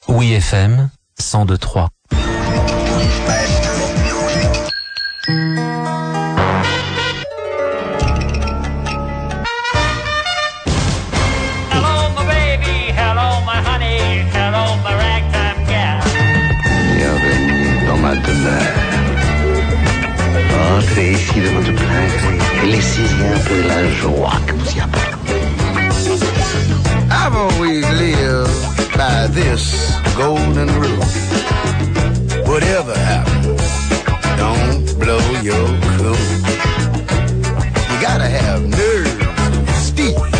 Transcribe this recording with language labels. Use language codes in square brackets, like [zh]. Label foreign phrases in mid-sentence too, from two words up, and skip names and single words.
[fr] Oui FM 102.3. [en] Hello, my baby. Hello, my honey. Hello, my ragtime gal. [fr] Bienvenue dans ma demeure. Entrez ici de votre plein gré et laissez-y un peu la joie que vous y apportez. [en] I've always lived by this golden rule. Whatever happens, don't blow your cool. You gotta have nerve, Steve.